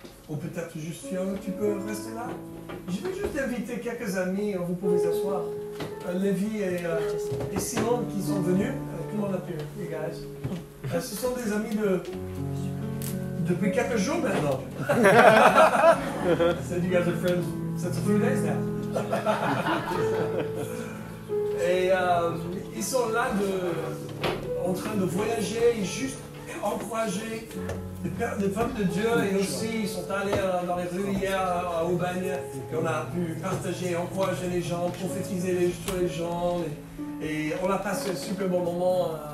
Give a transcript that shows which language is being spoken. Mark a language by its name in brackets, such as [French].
[French] Ou peut-être juste Fiona, tu peux rester là? Je vais juste inviter quelques amis, vous pouvez s'asseoir. Lévi et Simon qui sont venus. Comment on appelle les guys? Ce sont des amis depuis quelques jours maintenant. [English] Said you guys are friends since a few days now. [French] Et ils sont là en train de voyager et juste encourager le peuple de Dieu. Et aussi ils sont allés dans les rues hier à Aubagne et on a pu partager, encourager les gens, prophétiser sur les gens et on a passé un super bon moment.